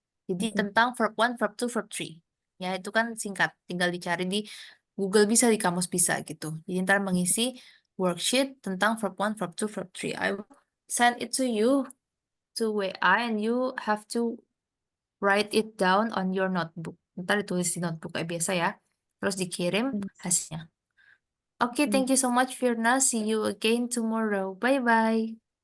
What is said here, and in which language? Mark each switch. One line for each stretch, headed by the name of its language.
Indonesian: Jadi tentang verb one, verb two, verb three. Ya, itu kan singkat. Tinggal dicari di Google bisa, di kamus bisa gitu. Jadi ntar mengisi worksheet tentang verb 1, verb 2, verb 3.
English: I will send it to you to WA and you have to write it down on your notebook.
Indonesian: Ntar ditulis di notebook kayak biasa ya. Terus dikirim
English: Yes.
Indonesian: hasilnya. Okay,
English: thank you so much, Firna. See you again tomorrow. Bye-bye.